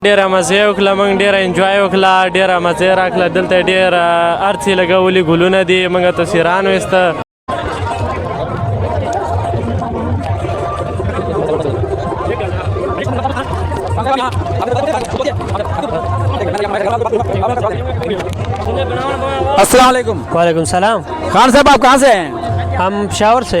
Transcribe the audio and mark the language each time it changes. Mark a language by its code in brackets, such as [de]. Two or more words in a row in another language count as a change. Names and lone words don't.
[ps] ډیره مزه وکړه، موږ ډیره انجوای وکړه، ډیره مزه راکړه. دلته ډیر هر څه لګولي، ګلونه دي، موږ تصویران ویسته. [ar] السلام علیکم. وعلیکم السلام. [ur] خان صاحب آپ کہاں سے ہیں? ہم پشاور سے.